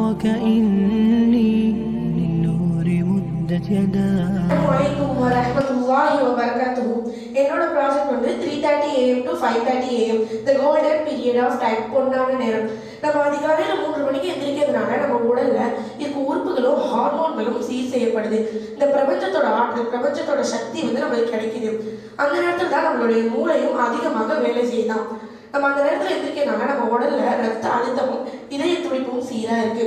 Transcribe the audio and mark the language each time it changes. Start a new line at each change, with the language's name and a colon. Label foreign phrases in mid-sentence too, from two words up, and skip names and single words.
Arabic: بشراك إني للنور مدت يداي. السلام عليكم ورحمة الله وبركاته.
Tamil: என்னோட ப்ராஜெக்ட் வந்து
English: 3:30 AM to 5:30 AM the golden period of time,
Tamil: பொன்னான நேரம். நம்ம அதிகாலையில் 3 மணிக்கு எந்திரிக்கிறதுனால நம்ம உடல்ல இருக்க உறுப்புகளும் ஹார்மோன்களும் சீர் செய்யப்படுது. இந்த பிரபஞ்சத்தோட ஆற்றல், பிரபஞ்சத்தோட சக்தி வந்து நம்மளுக்கு கிடைக்குது. அந்த நேரத்தில் தான் நம்மளுடைய மூளையும் அதிகமாக வேலை செய்யலாம். நம்ம அந்த நேரத்தில் எந்திரிக்கிறதுனால நம்ம உடல்ல ரத்த அழுத்தமும் இதய துடிப்பும் சீராக இருக்கு.